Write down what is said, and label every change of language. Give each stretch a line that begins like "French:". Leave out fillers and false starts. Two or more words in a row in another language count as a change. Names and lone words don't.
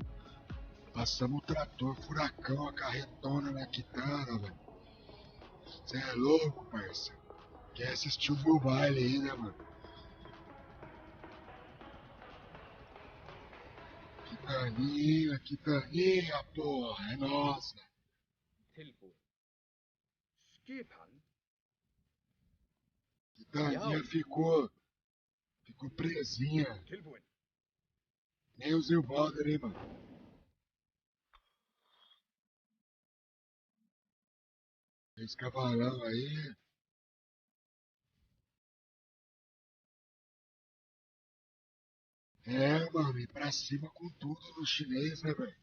Portuguese: Passamos o trator, furacão, a carretona na Kitana, velho. Cê é louco, parça. Quer assistir o meu baile aí, né, mano? Quitaninha, porra, é nossa.
Icelandic: Tilbúin. Skipan.
Portuguese: Quitaninha ficou presinha.
Icelandic: Tilbúin.
Portuguese: Nem usei o Balder, hein, mano. Esse cavalão aí. É, mano, ir pra cima com tudo no chinês, né, velho?